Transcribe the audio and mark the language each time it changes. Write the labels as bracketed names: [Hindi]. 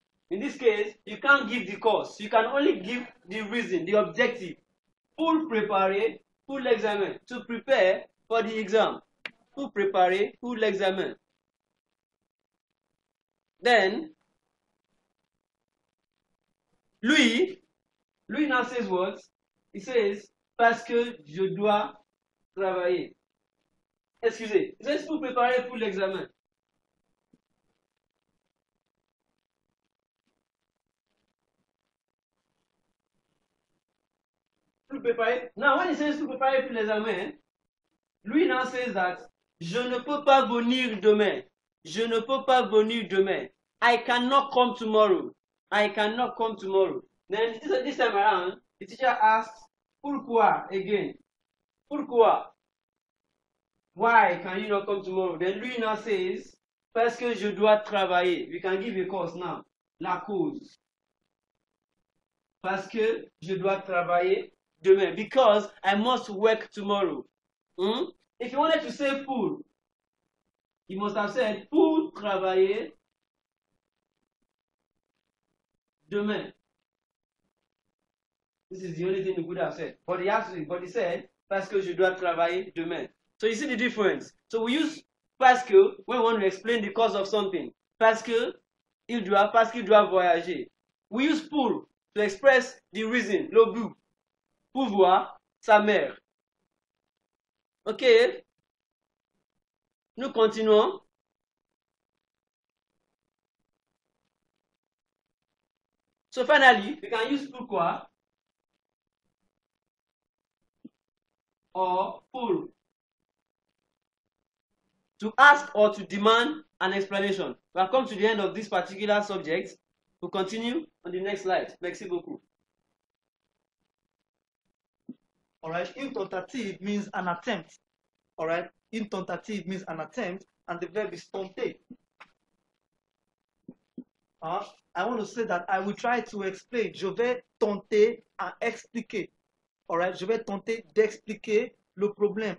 [English] In this case, you can't give the cause. You can only give the reason, the objective. [French] Pour préparer pour l'examen. [English] To prepare for the exam. [French] Pour préparer pour l'examen. [English] Then, Louis now says what? He says, [French] parce que je dois travailler. Excusez, il [English] says [French] pour préparer pour l'examen. Pour préparer. [English] Now, when he says [French] pour préparer pour l'examen, [English] Louis now says that [French] je ne peux pas venir demain. Je ne peux pas venir demain. [English] I cannot come tomorrow. I cannot come tomorrow. Then this time around, the teacher asks, pourquoi again? Pourquoi? Why can you not come tomorrow? Then Louis now says, [French] parce que je dois travailler. [English] We can give a cause now. [French] La cause. Parce que je dois travailler demain. [English] Because I must work tomorrow. If you wanted to say pour, you must have said [French] pour travailler demain. [English] This is the only thing you could have said. But he said, [French] parce que je dois travailler demain. [English] So you see the difference. So we use parce que when we want to explain the cause of something. [French] Parce qu'il doit voyager. [English] We use pour to express the reason, [French] le but. Pour voir sa mère. [English] Ok? [French] Nous continuons. [English] So finally, we can use pourquoi or pour to ask or to demand an explanation. We have come to the end of this particular subject. We'll continue on the next slide. [French] Merci beaucoup. [English] All right, une tentative means an attempt. All right, une tentative means an attempt, and the verb is tenter. I want to say that I will try to explain. [French] Je vais tenter à expliquer. All right, je vais tenter d'expliquer le problème.